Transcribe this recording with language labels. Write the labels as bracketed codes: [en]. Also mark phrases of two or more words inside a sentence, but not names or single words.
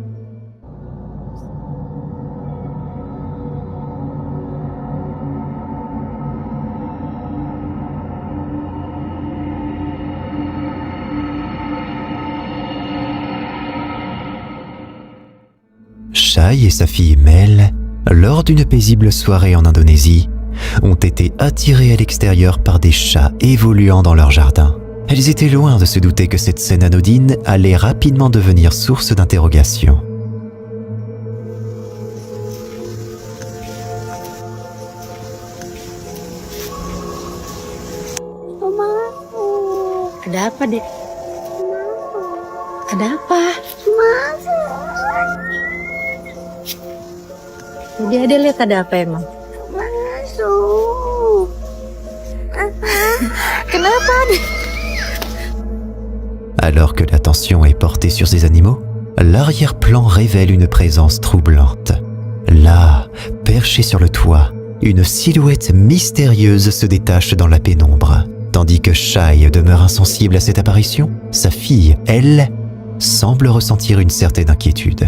[fr] Shai et sa fille Mel, lors d'une paisible soirée en Indonésie, ont été attirés à l'extérieur par des chats évoluant dans leur jardin. Elles étaient loin de se douter que cette scène anodine allait rapidement devenir source d'interrogation. [id] Ada apa, Dek? Ada apa? Jadi Ade lihat ada apa emang? Masuk. Kenapa, Dek? [fr] Alors que l'attention est portée sur ces animaux, l'arrière-plan révèle une présence troublante. Là, perchée sur le toit, une silhouette mystérieuse se détache dans la pénombre. Tandis que Shai demeure insensible à cette apparition, sa fille, elle, semble ressentir une certaine inquiétude.